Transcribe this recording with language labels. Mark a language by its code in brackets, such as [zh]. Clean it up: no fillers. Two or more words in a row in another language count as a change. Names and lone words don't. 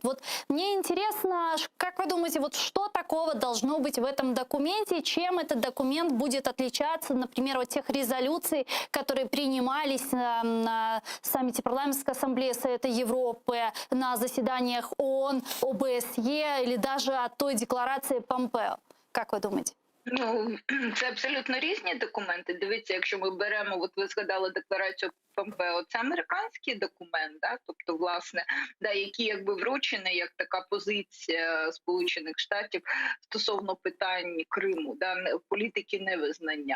[ru] Вот мне интересно, как вы думаете, вот что такого должно быть в этом документе, чем этот документ будет отличаться, например, от тех резолюций, которые принимались на саммите Парламентской ассамблеи Совета Европы, на заседаниях ООН, ОБСЕ или даже от той декларации Помпео? Как вы думаете? [uk] Це абсолютно різні документи. Дивіться, якщо ми беремо, ви згадали декларацію Помпео, це американський документ, тобто, власне, який якби вручений як така позиція Сполучених Штатів стосовно питань Криму, політики невизнання.